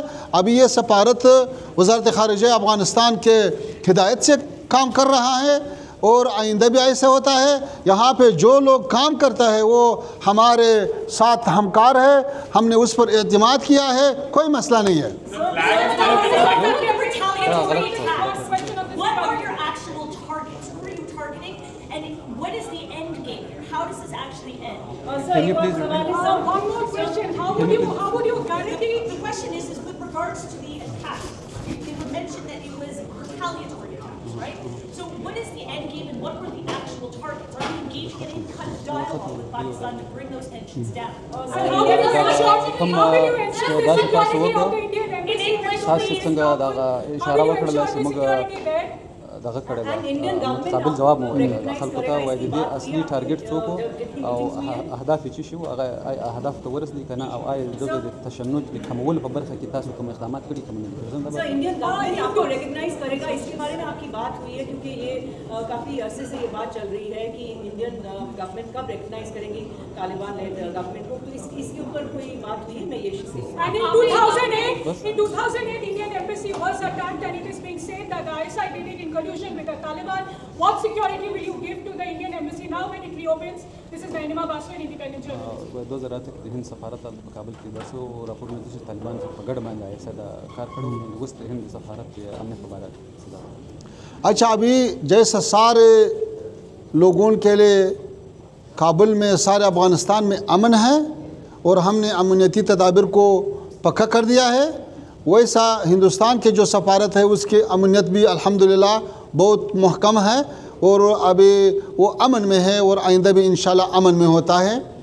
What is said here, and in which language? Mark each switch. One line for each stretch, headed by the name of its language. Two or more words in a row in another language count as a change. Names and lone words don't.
Urdu: ابھی یہ سفارت وزارت خارجہ افغانستان کے ہدایت سے کام کر رہا ہے اور آئندہ بھی ایسے ہوتا ہے۔ یہاں پہ جو لوگ کام کرتا ہے وہ ہمارے ساتھ ہمکار ہے، ہم نے اس پر اعتماد کیا ہے، کوئی مسئلہ نہیں ہے۔
English: Can you please repeat? One more question. How would you guarantee? The question is with regards to the attack. They would mention that it was retaliatory attacks, right? So what is the end game and what were the actual targets? Are you engaging in any kind of dialogue with Pakistan to bring those tensions down? How will you ensure the security of the Indian embassy?
Pashto: تاسو څنګه دا اشاره وکړله چې موږ دغه کړی دی قابل جواب مو خلکو ته وایي د دې اصلي ټارګټ څوک او اهداف یې څه شي وو، هغه اهداف ته ورسېدي که نه، او آیا دغه د تشنج د کمولو په برخه کې تاسو کوم اقدامات کړي که نه؟
English: Sir Indian government
Urdu: آپ کو ریکگنائز کرے گا، اس کے بارے میں آپ کی بات ہوئی ہے کیونکہ یہ کافی عرصے سے یہ بات چل رہی ہے کہ
English: Indian government
Urdu: کب ریکگنائز کریں گی طالبان
English: led government
Urdu: کو، تو اس کے اوپر کوئی بات ہوئی ہے؟ میں یہ سے
English: And in 2008 Indian embassy was attacked and it is being said that the ISI did it in collusion with the Taliban. What security will you give to the Indian embassy now when it reopens? This is Nainima Baswar, independent journalist.
Pashto: 2008 کې د هند سفارت په کابل کې داسې راپورونه دي چې طالبان په ګډه باندې ایسا دا کار کړی و، اوس د هند سفارت کې امنیت په باره کې.
Urdu: اچھا ابھی جیسا سارے لوگوں کے لیے کابل میں سارے افغانستان میں امن ہے اور ہم نے امنیتی تدابیر کو پکا کر دیا ہے، ویسا ہندوستان کے جو سفارت ہے اس کی امنیت بھی الحمدللہ بہت محکم ہے اور ابھی وہ امن میں ہے اور آئندہ بھی انشاءاللہ امن میں ہوتا ہے۔